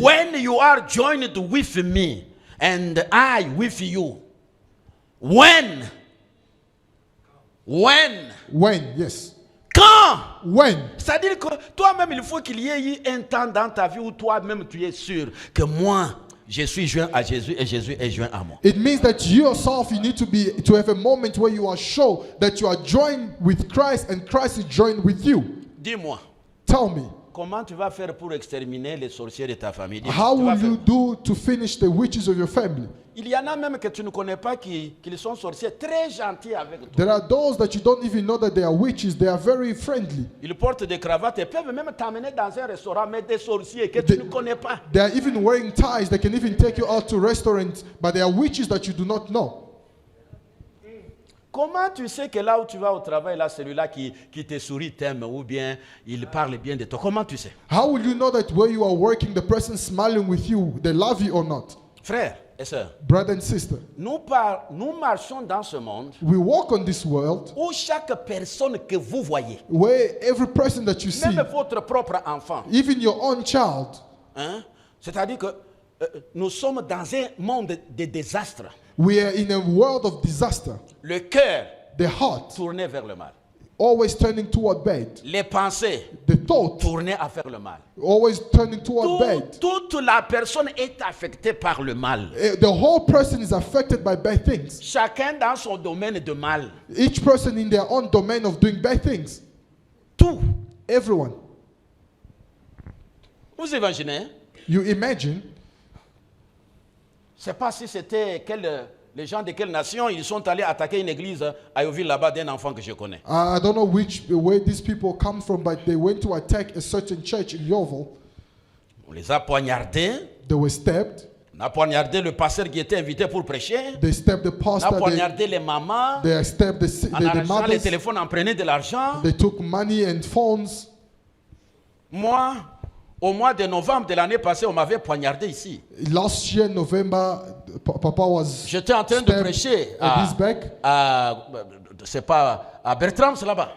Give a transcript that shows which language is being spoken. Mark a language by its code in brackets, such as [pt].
[en] when you are joined with me and I with you, when, When, yes. [fr] quand, [en] When. [fr] c'est-à-dire que toi-même, il faut qu'il y ait eu un temps dans ta vie où toi-même tu es sûr que moi, je suis joint à Jésus et Jésus est joint à moi. [en] It means that you yourself, you need to have a moment where you are sure that you are joined with Christ and Christ is joined with you. [fr] Dis-moi, [en] Tell me, [fr] comment tu vas faire pour exterminer les sorciers de ta famille? Dis-moi, [en] how [fr] tu vas [en] will you [fr] faire- [en] do to finish the witches of your family? [fr] Il y en a même que tu ne connais pas qui sont sorciers, très gentils avec toi. [en] There are those that you don't even know that they are witches. They are very friendly. [fr] Ils portent des cravates et peuvent même t'amener dans un restaurant, mais des sorciers que tu Des- ne connais pas. [en] They are even wearing ties. They can even take you out to restaurants, but they are witches that you do not know. [fr] Comment tu sais que là où tu vas au travail, là, celui-là qui te sourit t'aime ou bien il parle bien de toi? Comment tu sais? [en] How will you know that where you are working, the person smiling with you, they love you or not? [fr] Frères et sœurs, [en] Brother and sister, [fr] nous marchons dans ce monde [en] we walk on this world [fr] où chaque personne que vous voyez, [en] where every person that you see, [fr] même votre propre enfant, [en] even your own child, [fr] hein, c'est-à-dire que nous sommes dans un monde de désastre. [en] we are in a world of disaster. [fr] Le cœur [en] The heart [fr] tourné vers le mal. [en] always turning toward bad. [fr] Les pensées [en] The thought [fr] tournées à faire le mal. [en] always turning toward bad. [fr] Toute la personne est affectée par le mal. [en] The whole person is affected by bad things. [fr] Chacun dans son domaine de mal. [en] Each person in their own domain of doing bad things. [fr] Tout. [en] Everyone. [fr] Vous imaginez? [en] You imagine, [fr] Je ne sais pas si c'était les gens de quelle nation, ils sont allés attaquer une église à Yoville là-bas d'un enfant que je connais. [en] I don't know where these people come from, but they went to attack a certain church in Yeovil. [fr] On les a poignardés. [en] They were stabbed. [fr] On a poignardé le pasteur qui était invité pour prêcher. [en] They stabbed the [fr] On a [en] pastor. [fr] poignardé les mamans. [en] They stabbed [fr] En [en] the [fr] arrachant les [en] mothers. [fr] téléphones, en prenant de l'argent. [en] They took money and phones. [fr] Moi, au mois de novembre de l'année passée, on m'avait poignardé ici. [en] Last year, November, Papa was [fr] J'étais en train de [en] stabbed [fr] prêcher [en] at his back. [fr] c'est pas à Bertrams là-bas.